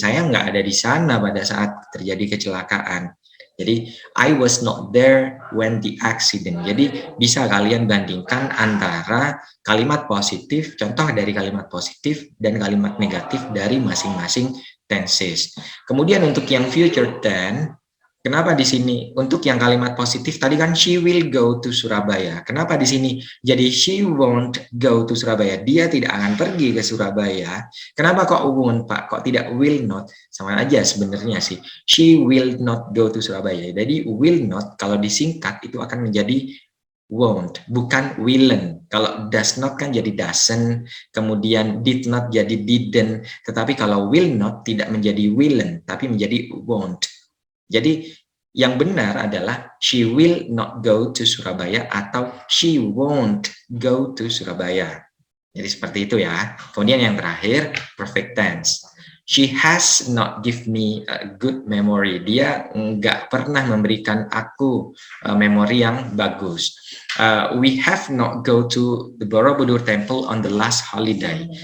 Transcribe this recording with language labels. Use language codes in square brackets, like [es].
[id] Saya nggak ada di sana pada saat terjadi kecelakaan. [en] Jadi, I was not there when the accident. [id] Jadi, bisa kalian bandingkan antara kalimat positif, contoh dari kalimat positif, dan kalimat negatif dari masing-masing tenses. Kemudian untuk yang future tense, kenapa di sini untuk yang kalimat positif tadi kan [en] she will go to Surabaya. [id] Kenapa di sini jadi [en] she won't go to Surabaya? [id] Dia tidak akan pergi ke Surabaya. Kenapa kok won't, Pak? Kok tidak will not? Sama aja sebenarnya sih. [en] She will not go to Surabaya. [id] Jadi will not kalau disingkat itu akan menjadi won't, bukan willen. Kalau does not kan jadi doesn't, kemudian did not jadi didn't. Tetapi kalau will not tidak menjadi willen, tapi menjadi won't. Jadi yang benar adalah [en] she will not go to Surabaya atau she won't go to Surabaya. [id] Jadi seperti itu ya. Kemudian yang terakhir, perfect tense. [en] She has not give me a good memory. [id] Dia nggak pernah memberikan aku memori yang bagus. [en] We have not go to the Borobudur Temple on the last holiday.